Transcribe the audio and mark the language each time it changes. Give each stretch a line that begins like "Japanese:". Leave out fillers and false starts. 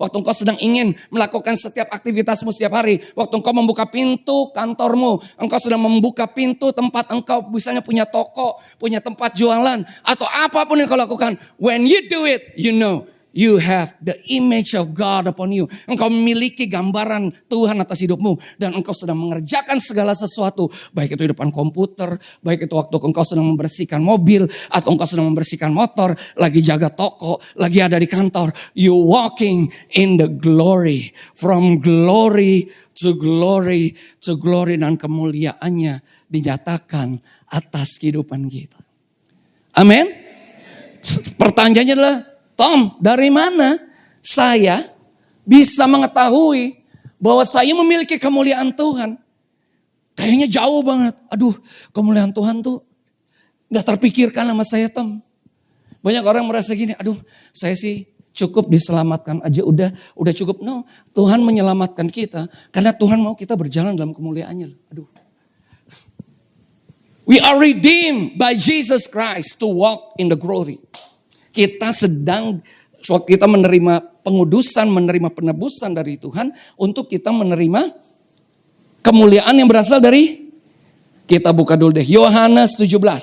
Indonesian: Waktu engkau sedang ingin melakukan setiap aktivitasmu setiap hari. Waktu engkau membuka pintu kantormu, engkau sedang membuka pintu tempat engkau misalnya punya toko, punya tempat jualan, atau apapun yang kau lakukan.
English: When you do it, you know you have the image of God upon you.
Indonesian: Engkau memiliki gambaran Tuhan atas hidupmu. Dan engkau sedang mengerjakan segala sesuatu. Baik itu di depan komputer. Baik itu waktu engkau sedang membersihkan mobil. Atau engkau sedang membersihkan motor. Lagi jaga toko. Lagi ada di kantor.
English: You walking in the glory. From glory to glory to glory.
Indonesian: Dan kemuliaannya dinyatakan atas kehidupan kita. Amin. Pertanyaannya adalah, Tom, dari mana saya bisa mengetahui bahwa saya memiliki kemuliaan Tuhan? Kayaknya jauh banget. Aduh, kemuliaan Tuhan tuh gak terpikirkan sama saya, Tom. Banyak orang merasa gini, aduh saya sih cukup diselamatkan aja, udah cukup. No, Tuhan menyelamatkan kita karena Tuhan mau kita berjalan dalam kemuliaannya. Aduh.
English: We are redeemed by Jesus Christ to walk in the glory.
Indonesian: Kita sedang, kita menerima pengudusan, menerima penebusan dari Tuhan untuk kita menerima kemuliaan yang berasal dari, kita buka dulu deh, Yohanes 17.